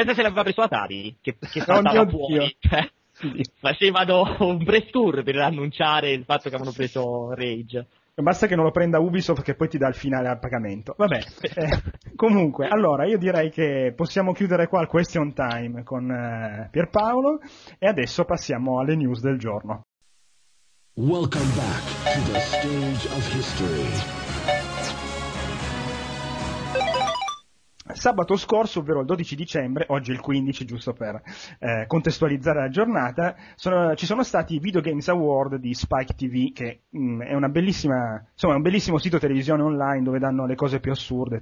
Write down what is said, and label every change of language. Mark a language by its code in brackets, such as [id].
[it] Pensa se l'aveva preso Atari, che stava fuori, cioè, facevano un press tour per annunciare il fatto che avevano preso Rage. Basta che non lo prenda Ubisoft, che poi ti dà il finale al pagamento. Vabbè, comunque, allora, io direi che possiamo chiudere qua il question time con Pierpaolo, e adesso passiamo alle news del giorno. [en] Welcome back to the stage of history. [it] Sabato scorso, ovvero il 12 dicembre, oggi il 15, giusto per contestualizzare la giornata, ci sono stati i Video Games Award di Spike TV, che è una bellissima, insomma, è un bellissimo sito televisione online dove danno le cose più assurde.